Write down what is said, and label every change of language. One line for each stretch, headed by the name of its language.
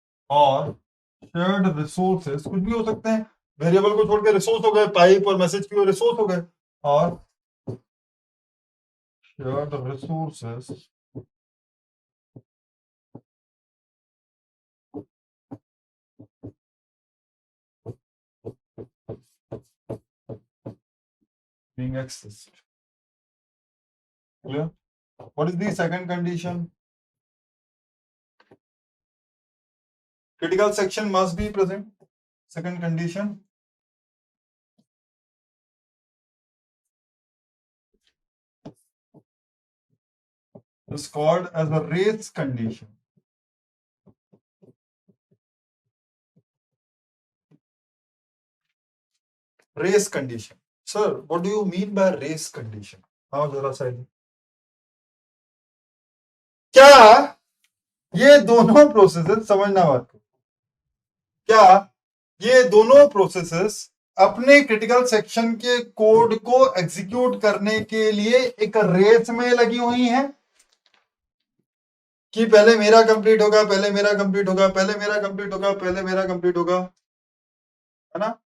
Hindi: और shared resources, कुछ भी हो सकते हैं, वेरिएबल को छोड़ के रिसोर्स हो गए, पाइप और मैसेज की रिसोर्स हो गए, और
English: shared resources being accessed. Clear? What is the second condition? Critical section must be present. Second condition. Is called as a race condition. Race condition. Sir, what do you mean by race condition?
Hindi: हाँ जरा सा क्या ये दोनों processes, समझना बात को, क्या ये दोनों प्रोसेसेस अपने क्रिटिकल सेक्शन के कोड को एग्जीक्यूट करने के लिए एक रेस में लगी हुई हैं कि पहले मेरा कंप्लीट होगा, पहले मेरा कंप्लीट होगा, पहले मेरा कंप्लीट होगा, पहले मेरा कंप्लीट होगा, है ना?